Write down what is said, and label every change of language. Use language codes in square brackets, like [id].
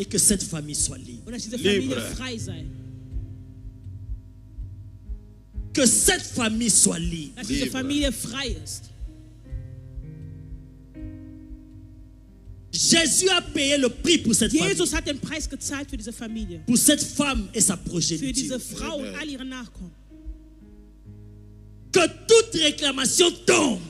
[fr] et que cette famille soit libre. [de] und dass diese [fr] Libre. [de] Familie frei sei. [fr] Que cette famille soit libre. [de] Dass diese [fr] Libre. [de] Familie frei ist. [fr] Jésus a payé le prix pour cette famille, [de] Jesus hat den Preis gezahlt für diese Familie, [fr] pour cette femme et sa [de] für [fr] progéniture. [de] diese Frau und all ihre Nachkommen. [fr] Que toute réclamation tombe.